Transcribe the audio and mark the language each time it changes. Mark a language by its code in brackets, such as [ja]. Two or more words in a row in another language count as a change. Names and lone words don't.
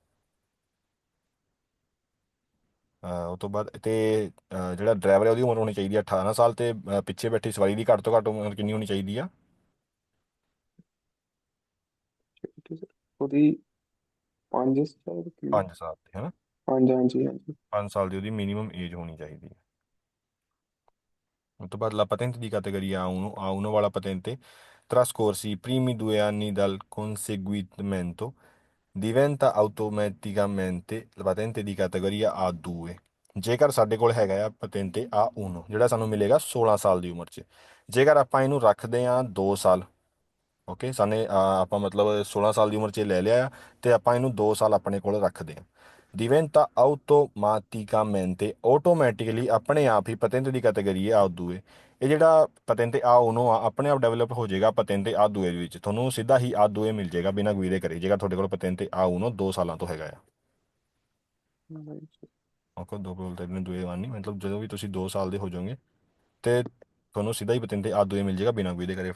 [pa] ਉਹ ਤੋਂ ਬਾਅਦ ਤੇ ਜਿਹੜਾ ਡਰਾਈਵਰ ਹੈ ਉਹਦੀ ਉਮਰ ਹੋਣੀ ਚਾਹੀਦੀ ਹੈ 18 ਸਾਲ ਤੇ ਪਿੱਛੇ ਬੈਠੀ ਸਵਾਰੀ ਦੀ ਘੱਟ ਤੋਂ ਘੱਟ ਉਮਰ ਕਿੰਨੀ ਹੋਣੀ ਚਾਹੀਦੀ ਆ? ਠੀਕ ਹੈ ਸਰ। ਉਹਦੀ 5 ਸਾਲ ਕੀ? 5 ਸਾਲ ਦੀ ਹੈ ਨਾ। ਹਾਂਜੀ ਹਾਂਜੀ ਹਾਂਜੀ। 5 ਸਾਲ ਦੀ ਉਹਦੀ ਮਿਨੀਮਮ ਏਜ ਹੋਣੀ ਚਾਹੀਦੀ ਹੈ। ਉਸ ਤੋਂ ਬਾਅਦ [it] ਲਾ patente di categoria A1, A1 ਵਾਲਾ patente trascorsi i primi 2 anni dal conseguimento diventa automaticamente la patente di categoria A2। [pa] ਜੇਕਰ ਸਾਡੇ ਕੋਲ ਹੈਗਾ ਆ patente A1 ਜਿਹੜਾ ਸਾਨੂੰ ਮਿਲੇਗਾ 16 ਸਾਲ ਦੀ ਉਮਰ 'ਚ, ਜੇਕਰ ਆਪਾਂ ਇਹਨੂੰ ਰੱਖਦੇ ਹਾਂ 2 ਸਾਲ, ਓਕੇ ਸਾਨੇ ਆਪਾਂ ਮਤਲਬ 16 ਸਾਲ ਦੀ ਉਮਰ 'ਚ ਲੈ ਲਿਆ ਆ ਤੇ ਆਪਾਂ ਇਹਨੂੰ 2 ਸਾਲ ਆਪਣੇ ਕੋਲ ਰੱਖਦੇ ਹਾਂ, [it] diventa automaticamente [pa] ਆਟੋਮੈਟਿਕਲੀ ਆਪਣੇ ਆਪ ਹੀ ਪਤੈਂਤ ਦੀ ਕੈਟਾਗਰੀ ਆ ਦੂਏ। ਇਹ ਜਿਹੜਾ ਪਤੈਂਤ ਆ ਉਹਨੂੰ ਆਪਣੇ ਆਪ ਡਿਵੈਲਪ ਹੋ ਜਾਏਗਾ ਪਤੈਂਤ ਆ ਦੂਏ ਦੇ ਵਿੱਚ, ਤੁਹਾਨੂੰ ਸਿੱਧਾ ਹੀ ਆ ਦੂਏ ਮਿਲ ਜਾਏਗਾ ਬਿਨਾਂ ਗੁਈ ਦੇ ਕਰੇ, ਜੇਕਰ ਤੁਹਾਡੇ ਕੋਲ ਪਤੈਂਤ ਆ ਉਹਨੂੰ 2 ਸਾਲਾਂ ਤੋਂ ਹੈਗਾ ਆ। ਨਹੀਂ ਸਰ। ਓਕੇ ਦੋ ਕੋਲ ਤੇ ਦੂਏ ਵਾਰ ਨਹੀਂ, ਮਤਲਬ ਜਦੋਂ ਵੀ ਤੁਸੀਂ 2 ਸਾਲ ਦੇ ਹੋ ਜਾਓਗੇ ਤੇ ਤੁਹਾਨੂੰ ਸਿੱਧਾ ਹੀ ਪਤੈਂਤ ਆ ਦੂਏ ਮਿਲ ਜਾਏਗਾ ਬਿਨਾਂ ਗੁਈ ਦੇ ਕਰੇ।